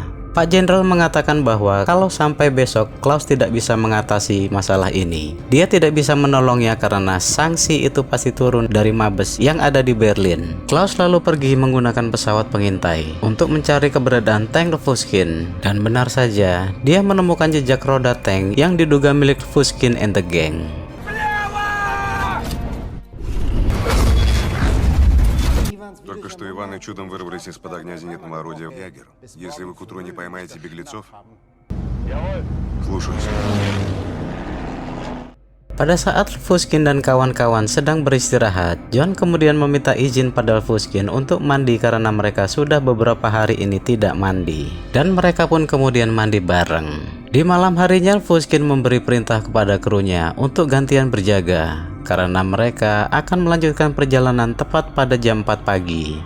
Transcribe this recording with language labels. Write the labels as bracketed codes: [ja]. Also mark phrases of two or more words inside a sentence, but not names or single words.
[id] Pak Jenderal mengatakan bahwa kalau sampai besok Klaus tidak bisa mengatasi masalah ini, dia tidak bisa menolongnya karena sanksi itu pasti turun dari Mabes yang ada di Berlin. Klaus lalu pergi menggunakan pesawat pengintai untuk mencari keberadaan tank Fushkin, dan benar saja dia menemukan jejak roda tank yang diduga milik Fushkin [en] and the gang. [ru] Только что Иваны чудом вырвались из-под огня зенитного орудия «Ягер». Если вы к утру не поймаете беглецов... Слушаюсь. [id] Pada saat Fushkin dan kawan-kawan sedang beristirahat, John kemudian meminta izin pada Fushkin untuk mandi karena mereka sudah beberapa hari ini tidak mandi. Dan mereka pun kemudian mandi bareng. Di malam harinya, Fushkin memberi perintah kepada krunya untuk gantian berjaga, karena mereka akan melanjutkan perjalanan tepat pada jam 4 pagi.